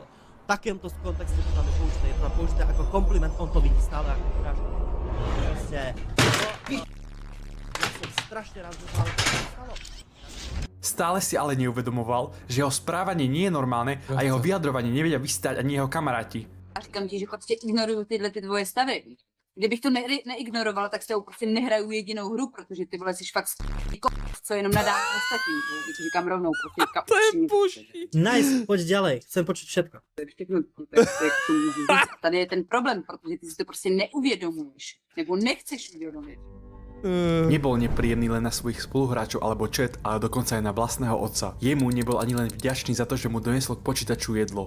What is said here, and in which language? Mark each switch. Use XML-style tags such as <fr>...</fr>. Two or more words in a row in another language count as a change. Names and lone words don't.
<sk>V takémto kontexte to tam je použité, je to tam použité ako kompliment, on to vidí stále ako urážku. Proste, ja som strašne rád, že to stalo. Stále si ale neuvedomoval, že jeho správanie nie je normálne a jeho vyjadrovanie nevedia vystať ani jeho kamaráti.</sk> <cs>A říkám ti, že prostě ignoruju tyhle ty tvoje stavy. Kdybych to neignorovala, tak s tebou prostě nehraju jedinou hru, protože ty vole jsi fakt co jenom nadává ostatním. To říkám rovnou. To je boží.</cs> <en>Nice,</en> <sk>poď ďalej, chcem počuť všetko.</sk> <cs>Tady je ten problém, protože ty si to prostě neuvědomuješ, nebo nechceš uvědomit.</cs> <sk>Nebol nepríjemný len na svojich spoluhráčov alebo chat, ale dokonca aj na vlastného otca. Jemu nebol ani len vďačný za to, že mu donesol k počítaču jedlo.</sk>